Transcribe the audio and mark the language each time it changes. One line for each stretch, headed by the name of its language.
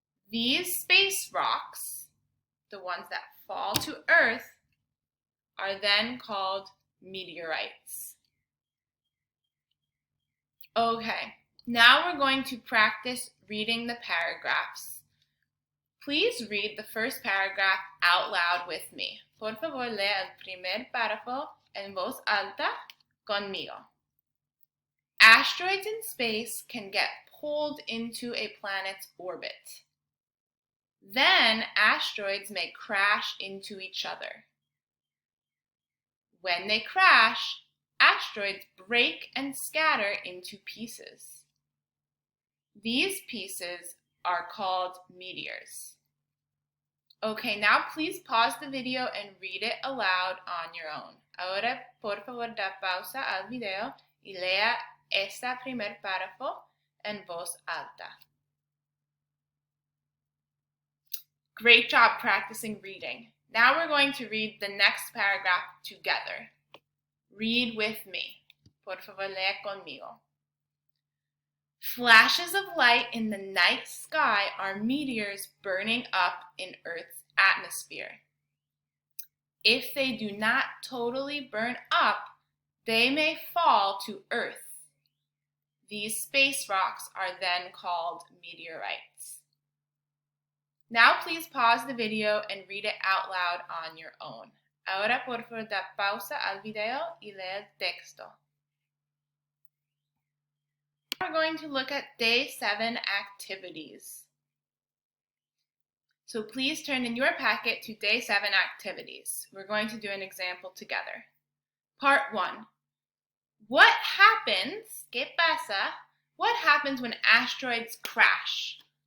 English: These space rocks, the ones that fall to Earth, are then called meteorites. Okay, now we're going to practice reading the paragraphs. Please read the first paragraph out loud with me.
Spanish: Por favor, lea el primer párrafo en voz alta conmigo.
English: Asteroids in space can get pulled into a planet's orbit. Then asteroids may crash into each other. When they crash, asteroids break and scatter into pieces. These pieces are called meteors. Okay, now please pause the video and read it aloud on your own.
Spanish: Ahora, por favor, da pausa al video y lea este primer párrafo en voz alta.
English: Great job practicing reading. Now we're going to read the next paragraph together. Read with me.
Spanish: Por favor, lea conmigo.
English: Flashes of light in the night sky are meteors burning up in Earth's atmosphere. If they do not totally burn up, they may fall to Earth. These space rocks are then called meteorites. Now please pause the video and read it out loud on your own.
Spanish: Ahora por favor da pausa al video y lee el texto.
English: We're going to look at day 7 activities. So please turn in your packet to day 7 activities. We're going to do an example together. Part 1. What happens,
Spanish: ¿qué pasa?
English: What happens when asteroids crash?